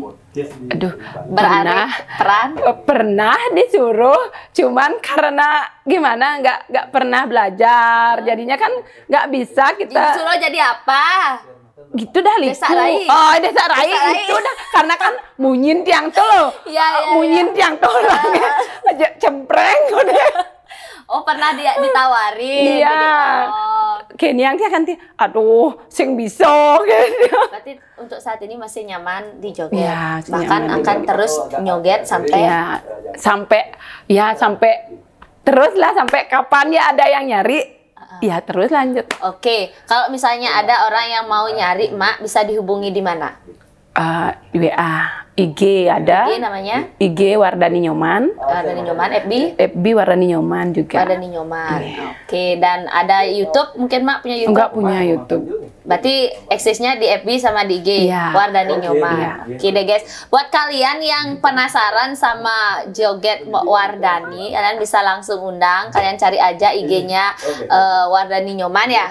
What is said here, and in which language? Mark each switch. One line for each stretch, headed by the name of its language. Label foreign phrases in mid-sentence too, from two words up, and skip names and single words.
Indonesian: Aduh, pernah disuruh, cuman karena gimana nggak pernah belajar, jadinya kan nggak bisa kita. Disuruh jadi apa? Gitu dah liku. Desa Rai. Oh, Desa Rai itu dah karena kan
Balinese: munyin tiang
Indonesian: tuh loh. Iya.
Balinese: Munyin tiang
Indonesian: tuh orangnya aja cempreng udah. Oh, pernah dia ditawarin. Iya. Jadi, oh. Kenyang dia kan aduh,
Balinese: sing bisa
Indonesian: gitu. Berarti untuk saat ini masih nyaman di joget. Iya, masih Bahkan nyaman. akan terus nyoget sampai Sampai terus lah sampai kapan ya ada yang nyari. Ya terus lanjut. Oke, kalau misalnya ada orang yang mau nyari Mak, bisa dihubungi di mana? Di WA, IG ada. IG namanya? IG Wardani Nyoman. Wardani Nyoman, FB? FB Wardani Nyoman juga. Wardani Nyoman. Oke, dan ada YouTube? Mungkin Mak punya YouTube? Enggak punya YouTube. Berarti eksisnya di FB sama di IG, Iya. Wardani Nyoman. Iya. Oke deh guys, buat kalian yang penasaran sama joget Wardani, kalian bisa langsung undang, kalian cari aja IG-nya Wardani Nyoman ya.